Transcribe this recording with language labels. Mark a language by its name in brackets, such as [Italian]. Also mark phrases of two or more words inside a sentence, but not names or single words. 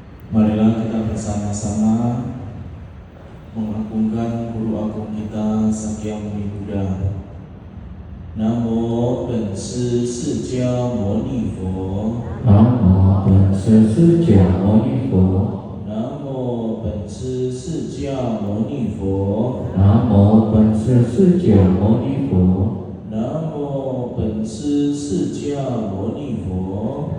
[Indonesian] Marilah kita bersama-sama mengagungkan Guru Agung kita Sakyamuni Buddha. [Chinese] 南无本师释迦牟尼佛。南无本师释迦牟尼佛。南无本师释迦牟尼佛。南无本师释迦牟尼佛。南无本师释迦牟尼佛。